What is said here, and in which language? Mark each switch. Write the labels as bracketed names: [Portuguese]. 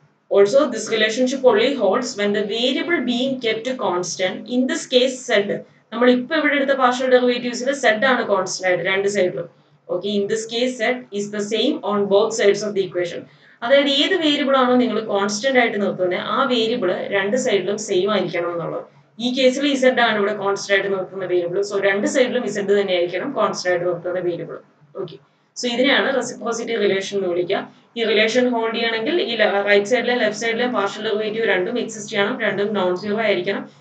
[English] Also this relationship only holds when the variable being kept constant, in this case z. [Malayalam] നമ്മൾ ഇപ്പോൾ ഇവിടെ എടുത്ത partial ഡെറിവേറ്റീവ്സിൽ z ആണ് constant ആയിട്ട് രണ്ട് സൈഡിലും. [English] Okay, in this case z is the same on both sides of the equation. [Malayalam] അതായത് ഏത് വേരിയബിൾ ആണോ നിങ്ങൾ കോൺസ്റ്റന്റ് ആയിട്ട് നിർത്തുന്നത് ആ വേരിയബിൾ രണ്ട് സൈഡിലും സെയിം ആയിരിക്കണം എന്നുള്ളത്. ഈ കേസിൽ z ആണ് ഇവിടെ കോൺസ്റ്റന്റ് ആയിട്ട് നിർത്തുന്ന വേരിയബിൾ. സോ രണ്ട് സൈഡിലും z തന്നെ ആയിരിക്കണം കോൺസ്റ്റന്റ് ആയിട്ട് നിർത്തുന്ന വേരിയബിൾ. ഓക്കെ, സോ ഇതിനെയാണ് റെസിപ്രോസിറ്റി റിലേഷൻ എന്ന് വിളിക്കുക. ഈ റിലേഷൻ ഹോൾഡ് ചെയ്യണമെങ്കിൽ ഈ റൈറ്റ് സൈഡിലെ ലെഫ്റ്റ് സൈഡിലെ പാർഷ്യൽ ഡെറിവേറ്റീവ് രണ്ടും എക്സിസ്റ്റ് ചെയ്യണം, രണ്ടും നോൺ 0 ആയിരിക്കണം.